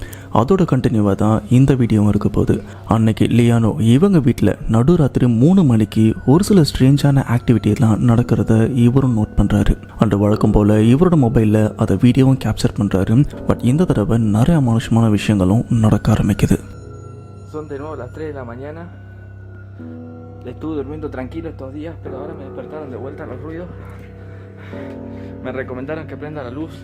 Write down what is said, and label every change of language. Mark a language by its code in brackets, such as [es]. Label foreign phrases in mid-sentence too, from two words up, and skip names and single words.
[ta] அதோட கண்டினியூவாக தான் இந்த வீடியோவும் இருக்க போகுது. அன்னைக்கு லியானோ இவங்க வீட்டில் நடுராத்திரி 3 மணிக்கு ஒரு சில ஸ்ட்ரேஞ்சான ஆக்டிவிட்டிலாம் நடக்கிறத இவரும் நோட் பண்ணுறாரு. அன்று வழக்கம் போல் இவரோட மொபைலில் அதை வீடியோவும் கேப்சர் பண்ணுறாரு. பட் இந்த தடவை நிறைய அமானுஷமான விஷயங்களும் நடக்க ஆரம்பிக்குது. [es] Son de nuevo las 3 de la mañana. Estuve durmiendo tranquilo estos días, pero ahora me despertaron de vuelta los ruidos. Me recomendaron que prenda la luz.